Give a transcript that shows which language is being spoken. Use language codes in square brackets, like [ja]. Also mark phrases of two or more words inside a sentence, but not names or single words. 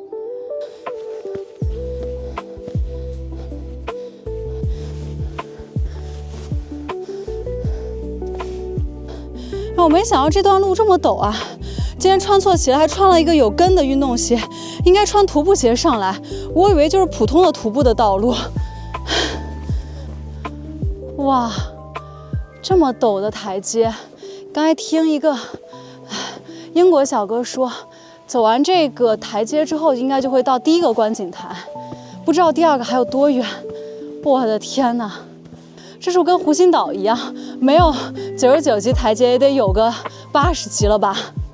[zh] 我沒想到這段路這麼陡啊！今天穿錯鞋，還穿了一個有跟的運動鞋，應該穿徒步鞋上來。我以為就是普通的徒步的道路。哇，這麼陡的台階！剛才聽一個英國小哥說，走完這個台階之後，應該就會到第一個觀景台，不知道第二個還有多遠。我的天哪！這是不是跟湖心島一樣，沒有99級台階，也得有個80級了吧？